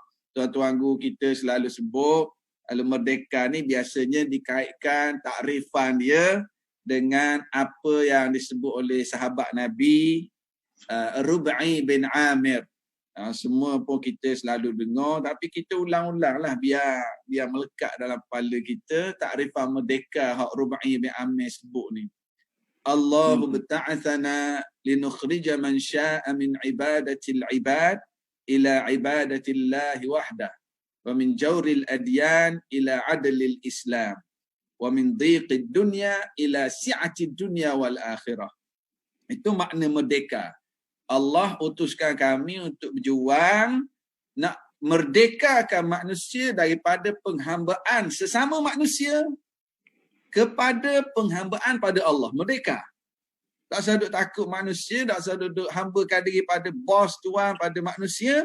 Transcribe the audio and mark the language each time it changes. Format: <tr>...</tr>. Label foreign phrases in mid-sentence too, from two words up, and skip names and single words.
<ms>Tuan-tuan guru kita selalu sebut kalau merdeka ni biasanya dikaitkan takrifan dia dengan apa yang disebut oleh sahabat Nabi Rub'i bin Amir. Semua pun kita selalu dengar tapi kita ulang-ulang lah biar melekat dalam kepala kita takrifan merdeka hak Rub'i bin Amir sebut ni.</ms> <ar>الله ابتعثنا لنخرج من شاء من عبادة العباد إلى عبادة الله وحده و من جور الأديان إلى عدل الإسلام و من ضيق الدنيا إلى سعة الدنيا والآخرة.</ar> <ms>Itu makna merdeka. Allah utuskan kami untuk berjuang nak merdekakan manusia daripada penghambaan sesama manusia kepada penghambaan pada Allah. Merdeka. Tak usah duduk takut manusia, tak usah duduk hambakan diri pada bos, tuan, pada manusia.</ms>